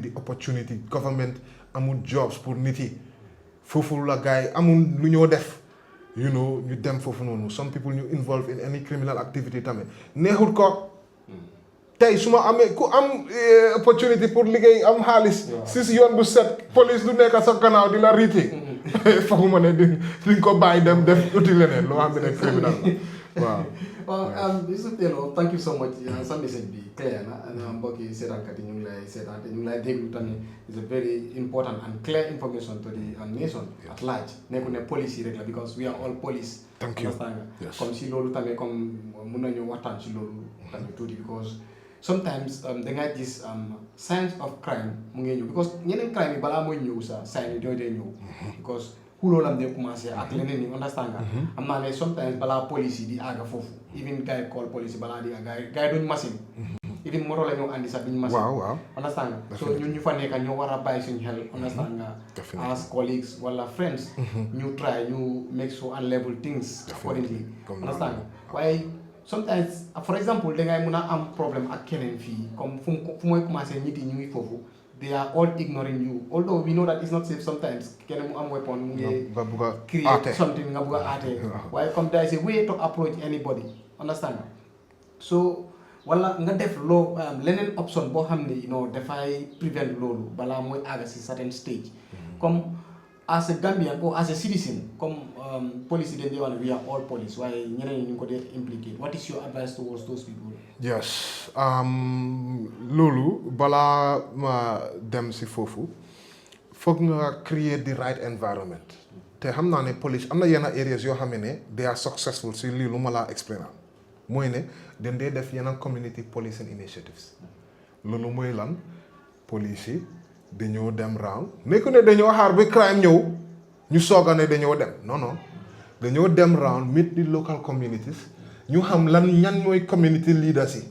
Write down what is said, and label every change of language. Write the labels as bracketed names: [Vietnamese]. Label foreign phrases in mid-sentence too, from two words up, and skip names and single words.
[English] the opportunity government [Wolof] amul jobs pour nit yi foofu la gars yi amul lu ñoo def ñu dem foofu noonu [English] some people [Wolof] ñu [English] involve in any criminal activity [Wolof] tamit neexut ko tey su ma amee ku am opportunity pour liggéey am xaalis si yoon bu set police du nekk sa gannaaw di la riiti fooguma ne di ko bàyyi dem def uti leneen loo xam ne criminal waaw Yusuf Tello [English] thank you so much [Wolof] sa message bi clear na mbokki seetaankat yi ñu ngi lay seetaan te ñu ngi lay déglu tamit [English] is a very important and clear information to the nation at large [Wolof] nekku ne police yi rek la [English] because we are all police thank you [French] comme si [Wolof] loolu tamit comme mun nañu waxtaan si loolu tamit tuuti because sometimes dangay gis [English] signs of crime [Wolof] mu ngi ñëw because ñeneen crime yi balaa mooy ñëw sa sign yi dee ñëw because xuloo lam dee commencé ak leneen yi understand nga am naa ne sometimes balaa police yi di àgga foofu even gars yi call police yi balaa di gars yi duñ machine even moto la ñoo andi sax duñ machine understand nga so ñun ñu fa nekka ñoo war a bàyyi suñu xel understand nga [English] as colleagues [Wolof] wala friends ñu try ñu [English] make sure and level things accordingly [Wolof] understand nga waaye sometimes [English] for example [Wolof] dangay mun a am problème ak keneen fii comme fu mooy commencé nit yi ñu ngi foofu [English] they are all ignoring you although we know that it's not safe sometimes [Wolof] keneen mu am weapon mu ngi [English] create something [Wolof] nga bugg a aatee waaye comme [English] there is a way to approach anybody understand [Wolof] nga so wala nga def loo leneen option boo xam ne dafay [English] prevent [Wolof] loolu balaa mooy àgga si [English] certain stage comme as a Gambian or as a citizen [Wolof] comme police dañ dee wax ne [English] we are all police [Wolof] waaye ñeneen ñi ñu ko dee [English] implicate what is your advice towards those people? [Wolof] Yes loolu balaa ma dem si foofu foog nga [English] create the right environment [Wolof] te xam naa ne police am na yenn areas yoo xam ne [English] they are successful [Wolof] si lii lu ma laa explain mooy ne dañ dee def yenn [English] community policing initiatives [Wolof] loolu mooy lan police yi dañoo dem round nekku ne dañoo xaar ba crime ñëw ñu soog a ne dañoo dem non dañoo dem round [English] meet the local communities [Wolof] ñu xam lan ñan ñooy [English] community leaders [Wolof] yi